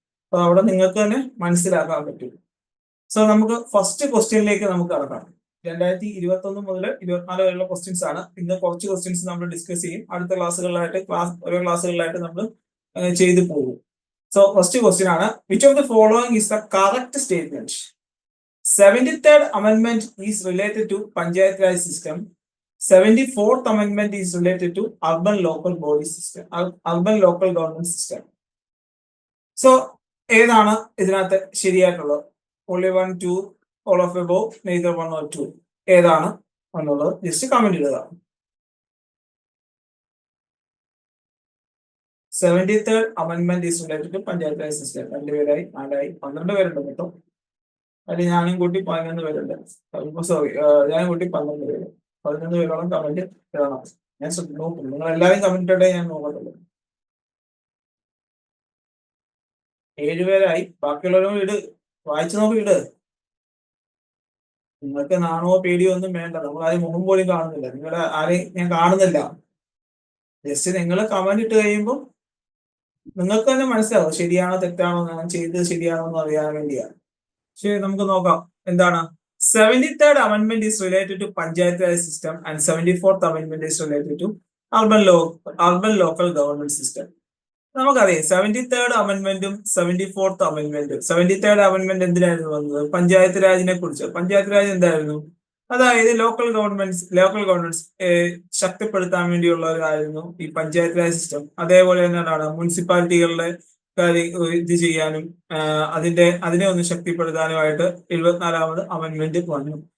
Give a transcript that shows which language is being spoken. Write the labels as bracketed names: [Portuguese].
[Malayalam] അപ്പൊ അവിടെ നിങ്ങൾക്ക് തന്നെ മനസ്സിലാക്കാൻ പറ്റും. സോ നമുക്ക് ഫസ്റ്റ് ക്വസ്റ്റ്യനിലേക്ക് നമുക്ക് കടക്കാം. 2021 മുതൽ 24 വരെയുള്ള ക്വസ്റ്റ്യൻസ് ആണ്. ഇന്ന് കുറച്ച് ക്വസ്റ്റ്യൻസ് നമ്മൾ ഡിസ്കസ് ചെയ്യും. അടുത്ത ക്ലാസ്സുകളിലായിട്ട് ഓരോ ക്ലാസ്സുകളിലായിട്ട് നമ്മൾ ചെയ്തു പോകും. സോ ഫസ്റ്റ് ക്വസ്റ്റ്യൻ ആണ്, [English] Which of the following is the correct statement? 73rd amendment is related to Panchayat Raj system. 74th amendment is related to urban local body system, urban local government system. [Malayalam] So ഏതാണ് ഇതിനകത്ത് ശരിയായിട്ടുള്ളത്? [English] only 1, 2, all of above, neither 1 or 2. [Malayalam] ഏതാണ് എന്നുള്ളത് just comment ഇടുക. [English] 73rd amendment is related to Panchayat Raj system. [Malayalam] 2 പേരായി 4 ആയി 12 പേരുണ്ട് കേട്ടോ. അതിൽ ഞാനും കൂട്ടി 11 പേരുണ്ട്. സോറി, ഞാനും കൂട്ടി 12 പേര്. 11 പേരോളം കമന്റ് ഇടണം. ഞാൻ നോക്കും, നിങ്ങൾ എല്ലാവരും കമന്റ് ഇട്ടേ ഞാൻ നോക്കത്തുള്ളൂ. 7 പേരായി. ബാക്കിയുള്ളവരും ഇട്, വായിച്ചു നോക്കി ഇട്. നിങ്ങൾക്ക് നാണോ പേടിയോ ഒന്നും വേണ്ട. നമ്മൾ ആരും മുഖം പോലും കാണുന്നില്ല, നിങ്ങളുടെ ആരെയും ഞാൻ കാണുന്നില്ല. ജസ്റ്റ് നിങ്ങൾ കമന്റ് ഇട്ട് കഴിയുമ്പോൾ നിങ്ങൾക്ക് തന്നെ മനസ്സിലാവും ശരിയാണോ തെറ്റാണോ, ഞാൻ ചെയ്തത് ശരിയാണോ എന്ന് അറിയാൻ വേണ്ടിയാണ്. ശരി, നമുക്ക് നോക്കാം എന്താണ്. [English] 73rd amendment is related to Panchayat Raj system and 74th amendment is related to urban local government system. [Malayalam] നമുക്കറിയാം 73rd amendmentum 74th amendmentum. 73rd amendment എന്തിനായിരുന്നു വന്നത്? പഞ്ചായത്ത് രാജിനെ കുറിച്ച്. പഞ്ചായത്ത് രാജ് എന്തായിരുന്നു? അതായത് ലോക്കൽ ഗവൺമെന്റ്സ് ശക്തിപ്പെടുത്താൻ വേണ്ടിയുള്ള ഒരു കാര്യമായിരുന്നു ഈ പഞ്ചായത്ത് രാജ് സിസ്റ്റം. അതേപോലെ തന്നെയാണ് മുനിസിപ്പാലിറ്റികളുടെ ഇത് ചെയ്യാനും അതിനെ ഒന്ന് ശക്തിപ്പെടുത്താനുമായിട്ട് 74ാമത് അമെന്റ്മെന്റ് വന്നു.